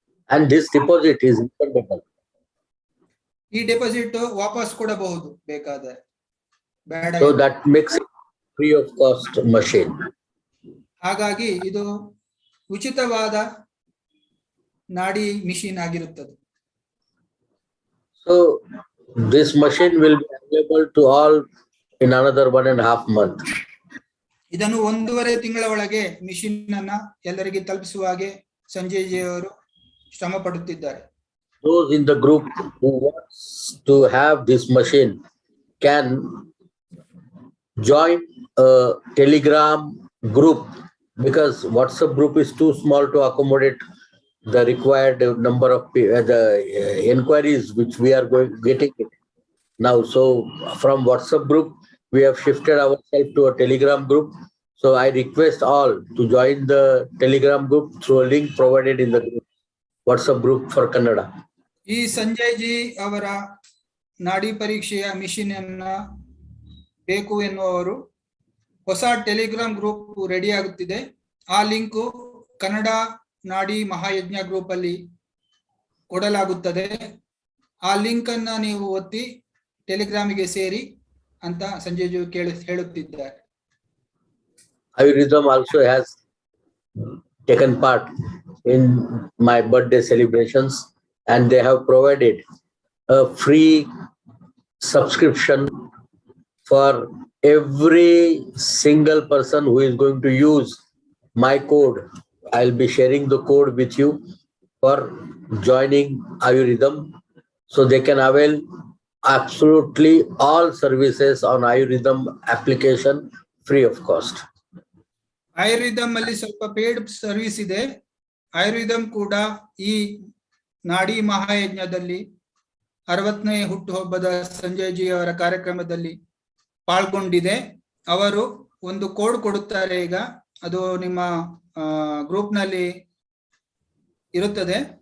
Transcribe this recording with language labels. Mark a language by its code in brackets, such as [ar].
[en] And this deposit is refundable. [kn] ಈ deposit ವಾಪಸ್ ಕೊಡಬಹುದು ಬೇಕಾದರೆ. [en] So that makes it free of cost machine. [kn] ಹಾಗಾಗಿ ಇದು ಉಚಿತವಾದ ನಾಡಿ ಮಿಷಿನ್ ಆಗಿರುತ್ತದೆ. [en] So this machine will be available to all in another 1.5 months. [kn] ಇದನ್ನು 1.5 ತಿಂಗಳ ಒಳಗೆ ಮಿಷಿನ್ ಅನ್ನ ಎಲ್ಲರಿಗೆ ತಲುಪಿಸುವ ಹಾಗೆ ಸಂಜಯ್ ಜಿ ಅವರು ಶ್ರಮ ಪಡುತ್ತಿದ್ದಾರೆ. [en] Those in the group who wants to have this machine can join a Telegram group, because WhatsApp group is too small to accommodate the required number of the inquiries which we are getting now. So from WhatsApp group, we have shifted ourselves to a Telegram group. So I request all to join the Telegram group through a link provided in the group, WhatsApp group for Kannada. [kn] ಈ Sanjay G ಅವರ ನಾಡಿ ಪರೀಕ್ಷೆಯ machine ಅನ್ನ ಬೇಕು ಎನ್ನುವರು ಹೊಸ Telegram group ready ಆಗುತ್ತಿದೆ. ಆ ಲಿಂಕು ಕನ್ನಡ ನಾಡಿ ಮಹಾಯಜ್ಞ ಗ್ರೂಪ್ ಅಲ್ಲಿ ಕೊಡಲಾಗುತ್ತದೆ. ಆ ಲಿಂಕ್ ಅನ್ನ ನೀವು ಒತ್ತಿ ಟೆಲಿಗ್ರಾಮಿಗೆ ಸೇರಿ ಅಂತ ಸಂಜಯ್ ಜಿ ಹೇಳುತ್ತಿದ್ದಾರೆ. [en] Ayurveda also has taken part in my birthday celebrations, and they have provided a free subscription for every single person who is going to use my code. I'll be sharing the code with you for joining Ayurveda, so they can avail absolutely all services on Ayurveda application free of cost. [kn] ಆಯುರ್ವೇದಂ ಅಲ್ಲಿ ಸ್ವಲ್ಪ paid service ಇದೆ. ಆಯುರ್ವೇದಂ ಕೂಡ ಈ ನಾಡಿ ಮಹಾಯಜ್ಞದಲ್ಲಿ 60ನೇ ಹುಟ್ಟುಹಬ್ಬದ Sanjay G ಅವರ ಕಾರ್ಯಕ್ರಮದಲ್ಲಿ ಪಾಲ್ಗೊಂಡಿದೆ. ಅವರು ಒಂದು ಕೋಡ್ ಕೊಡುತ್ತಾರೆ, ಈಗ ಅದು ನಿಮ್ಮ ಗ್ರೂಪ್ ನಲ್ಲಿ ಇರುತ್ತದೆ.